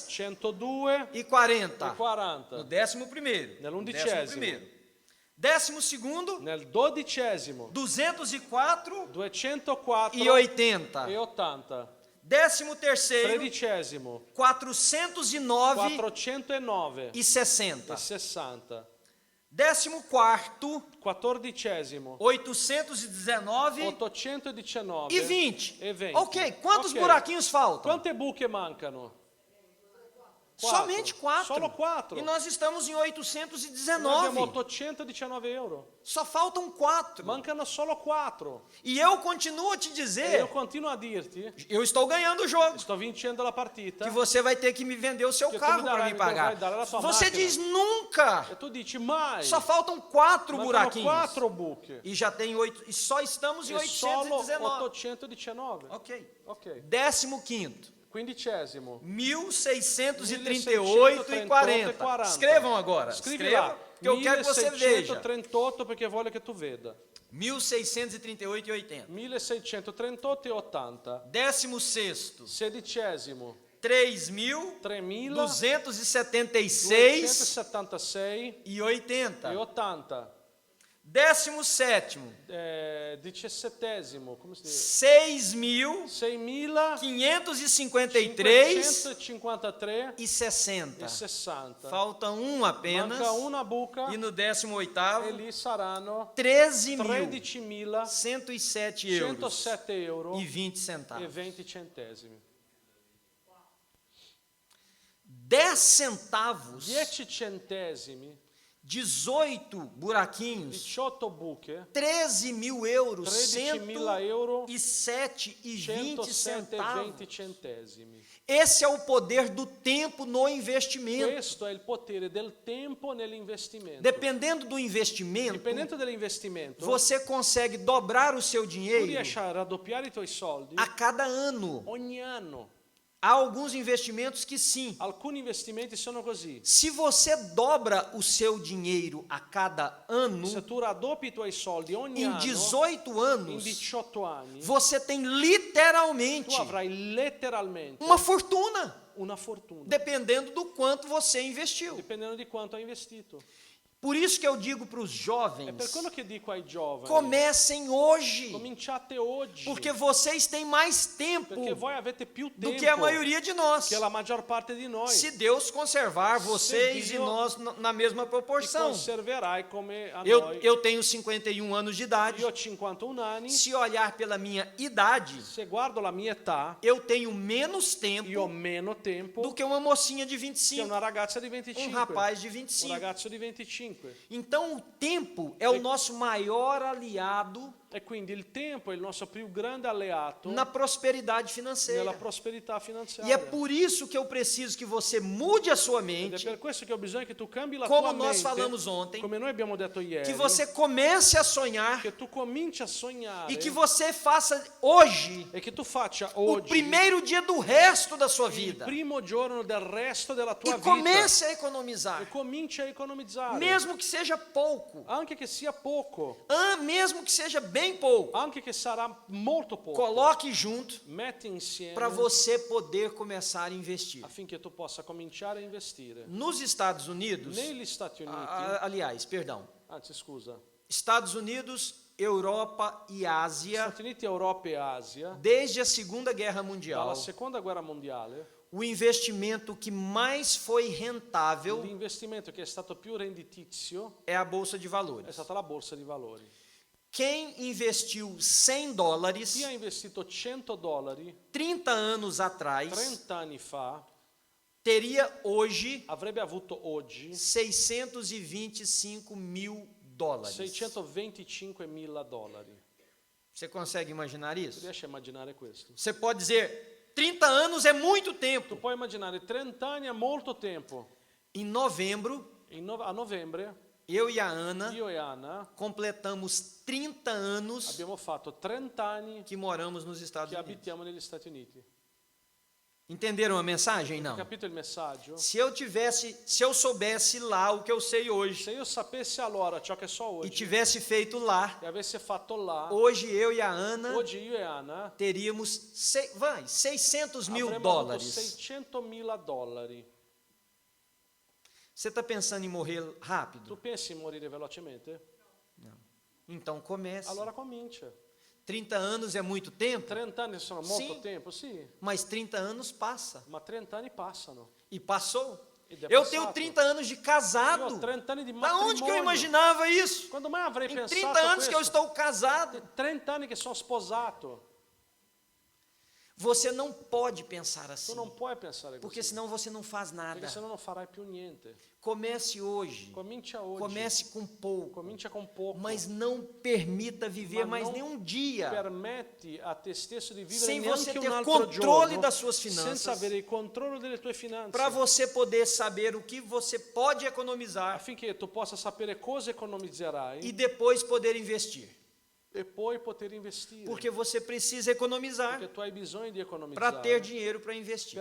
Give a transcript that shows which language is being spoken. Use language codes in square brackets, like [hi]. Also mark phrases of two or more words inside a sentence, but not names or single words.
[pt] 102 e [it] e [pt] 40. No [it] 40. [pt] 11º. [it] Nell'undicesimo. [pt] 12º, [it] Nel dodicesimo, [pt] 204 [it] 204 [pt] e 80. [it] e 80. [pt] 13º, [it] Tredicesimo, [pt] 409 [it] 409 [pt] e 60. [it] e 60. [pt] 14º, [it] Quattordicesimo, [pt] 819 [it] 819 [pt] e 20. [it] e 20. [pt] Ok, quantos [it] Ok. [pt] buraquinhos faltam? [it] Quante buche mancano? [pt] Somente 4. [it] Solo 4. [pt] E nós estamos em [it] Noi abbiamo [pt] 819. [it] 819 euro. [pt] Só faltam 4. [it] Mancano solo 4. [pt] E eu continuo a te [it] E [pt] dizer, [it] io continuo a dirti, [pt] eu estou ganhando o jogo, [it] sto vincendo la partita, [pt] que você vai ter que me vender o seu [it] Que tu [pt] carro [it] me [pt] para [it] darai- [pt] me [it] me [pt] pagar. [it] dovrai dare la tua [pt] Você máquina. diz nunca. [it] e tu dici mai. [pt] Só faltam 4 [it] Mancano [pt] buraquinhos. [it] 4 buche. [pt] E já tem 8. E só estamos em [it] E solo [pt] 819. [it] 819. [pt] Ok. [it] Ok. [pt] 15º. [it] Quindicesimo. [pt] 1638 e 40. Escrevam agora. [it] Scrivi [pt] Escrevam, [it] là. [pt] que eu quero que você veja. [it] 1638 perché voglio che tu veda. [pt] 1638 e 80. [it] 1638 e 80. [pt] 16º. [it] Sedicesimo. [pt] 3.276 [it] 276 [pt] e 80. [it] e 80. [pt] 17º. [it] Diciassettesimo. Come si dice? [pt] 6.553 [it] 6.553 [pt] e 60. [it] e 60. [pt] Falta um apenas. [it] Manca una buca [pt] E no [it] e [pt] 18º, [it] lì saranno [pt] 13.107 euros [it] 107 euro [pt] e 20 [it] e [pt] centavos. [it] 20 centesimi. [pt] 10 centavos, [it] 10 centesimi, [pt] 18 buraquinhos, [it] 18 buche, [pt] 13 mil euros, [it] 13.000 euro, [pt] 107,20 centavos. [it] 107,20 centesimi. [pt] Esse é o poder do tempo no investimento. [it] Questo è il potere del tempo nell'investimento. [pt] Dependendo do investimento, [it] Dipendente dall'investimento, [pt] você consegue dobrar o seu [it] tu [pt] dinheiro [it] riesci a raddoppiare i tuoi soldi [pt] a cada ano. [it] ogni anno. [pt] Há alguns investimentos que sim. [it] Alcuni investimenti sono così. [pt] Se você dobra o seu dinheiro a cada ano, [it] Se tu raddoppi i tuoi soldi ogni [pt] em [it] anno, [pt] 18 [it] in [pt] anos, [it] 18 anni, [pt] você tem literalmente [it] tu avrai letteralmente [pt] uma fortuna, [it] una fortuna, [pt] dependendo do quanto você investiu. [it] dipendendo di quanto hai investito. [pt] Por isso que eu digo para os [it] È per [pt] jovens, [it] quello che dico ai giovani, [pt] comecem hoje, [it] cominciate oggi, [pt] porque vocês têm mais tempo [it] perché voi avete più [pt] do [it] tempo [pt] que a maioria de nós. [it] che la maggior parte di noi. [pt] Se Deus conservar vocês e [it] Dio [pt] nós na mesma [it] Ti [pt] proporção. [it] conserverai come a [pt] Eu, [it] noi. [pt] eu tenho 51 anos de idade. [it] Io ho 51 anni, [pt] Se olhar pela minha idade, [it] se guardo la mia età, [pt] eu tenho menos [it] io ho [pt] tempo [it] meno tempo [pt] do que uma mocinha de [it] che [pt] 25, [it] una ragazza di 25, [pt] rapaz de [it] un [pt] 25. [it] ragazzo di 25. [pt] Então o tempo é o nosso maior aliado [it] E quindi il tempo è il nostro più grande alleato [pt] na prosperidade [it] nella [pt] financeira. [it] prosperità [pt] E [it] finanziaria. [pt] é por isso que eu preciso que você mude a sua [it] Ed è [pt] mente, [it] per questo che ho bisogno che tu cambi la [pt] como [it] tua [pt] nós [it] mente, [pt] falamos ontem, [it] come noi abbiamo detto ieri, [pt] que você comece a sonhar [it] che tu cominci a sognare [pt] e que você faça hoje [it] e che tu faccia [pt] o [it] oggi [pt] primeiro dia do resto da sua [it] il [pt] vida [it] primo giorno del resto della tua [pt] e [it] vita [pt] comece a [it] e [pt] economizar, [it] cominci a economizzare, [pt] mesmo que seja pouco, [it] anche che sia poco, [pt] mesmo que seja bem pouco. [it] anche che sarà molto poco. [pt] Coloque junto [it] Metti insieme [pt] para você poder começar a investir. [it] affinché tu possa cominciare a investire. [pt] Nos Estados Unidos, [it] Negli Stati Uniti, [pt] aliás, perdão, [it] anzi scusa, [pt] Estados Unidos, Europa e Ásia, [it] Stati Uniti, Europa e Asia, [pt] desde a Segunda Guerra Mundial, [it] dalla seconda guerra mondiale, [pt] o investimento que mais foi rentável [it] l'investimento che è stato più redditizio [pt] é a Bolsa de [it] è [pt] Valores. [it] stata la borsa di valori. [pt] Quem investiu $100 [it] Chi ha investito $100 [pt] 30 anos atrás [it] 30 anni fa [pt] teria hoje [it] avrebbe avuto oggi [pt] $625 mil. [it] $625.000. [pt] Você consegue imaginar [it] Tu [pt] isso? [it] riesci a immaginare questo? [pt] Você pode dizer, 30 anos é muito [it] Tu [pt] tempo. [it] puoi immaginare 30 anni è molto tempo. [pt] Em novembro, [it] A novembre [pt] eu e a Ana [it] io e Anna [pt] completamos 30 anos [it] abbiamo fatto 30 anni [pt] que moramos nos Estados [it] che [pt] Unidos. [it] abitiamo negli Stati Uniti. [pt] Entenderam a mensagem? Não. [it] Capito il messaggio? [pt] Se eu soubesse lá o que eu sei hoje [it] Se io sapessi allora ciò che so [pt] e [it] oggi [pt] tivesse feito lá, [it] e avessi fatto là, [pt] hoje eu e a Ana [it] oggi io e Anna [pt] teríamos $600 mil. [it] avremmo avuto $600.000. [pt] Você está pensando em morrer [it] Tu [pt] rápido? [it] pensi in morire velocemente? [pt] Então comece. [it] Allora comincia. [pt] 30 anos é muito tempo, [it] 30 anni sono molto Sì. tempo, sì, [pt] mas 30 anos passa. [it] ma 30 anni passano. [pt] E passou. [it] Ed è [pt] Eu [it] passato. [pt] tenho 30 anos de [it] Io ho [pt] casado. [it] 30 anni di [pt] Da onde que eu [it] matrimonio. [pt] imaginava isso? [it] Quando mai avrei [pt] Em [it] pensato [pt] 30 anos que eu [it] questo? [pt] estou casado. [it] 30 anni che sono sposato. [pt] Você não pode pensar [it] Tu [pt] assim, [it] non puoi pensare [pt] porque [it] così, [pt] senão você não faz nada. [it] perché sennò non farai più niente. [pt] Comece hoje. [it] Comincia oggi. [pt] Comece com pouco, [it] Comincia con poco. [pt] mas não permita viver [it] Ma [pt] mais [it] non [pt] nenhum dia [it] Permetti a te stesso di vivere [pt] sem você [it] neanche [pt] ter [it] un altro [pt] controle [it] giorno [pt] das suas [it] senza [pt] finanças, [it] avere il controllo delle tue finanze, [pt] para você poder saber o que você pode economizar [it] affinché tu possa sapere cosa economizzerai [pt] e depois poder investir. [it] e poi poter investire. [pt] Porque você precisa economizar [it] Perché tu hai bisogno di [pt] para [it] economizzare [pt] ter dinheiro para investir.